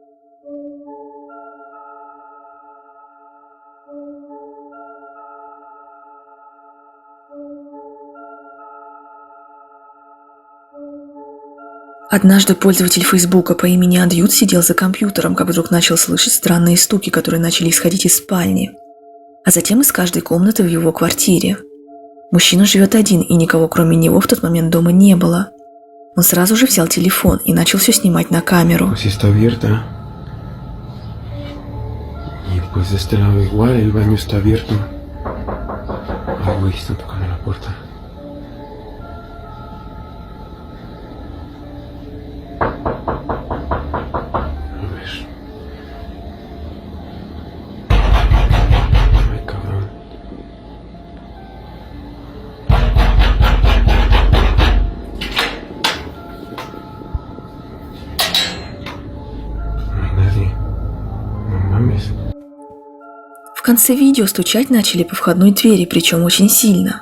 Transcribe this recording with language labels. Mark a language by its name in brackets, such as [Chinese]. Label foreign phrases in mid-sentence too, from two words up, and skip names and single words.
[Russian] Однажды пользователь Фейсбука по имени Адьют сидел за компьютером, как вдруг начал слышать странные стуки, которые начали исходить из спальни, а затем из каждой комнаты в его квартире. Мужчина живет один, и никого кроме него в тот момент дома не было. Он сразу же взял телефон и начал все снимать на камеру. [Spanish] Pues está abierta. Y pues de este lado igual, el baño está abierto. Ay, güey, están tocando la puerta. A ver. Ay, cabrón. [Russian] В конце видео стучать начали по входной двери, причем очень сильно.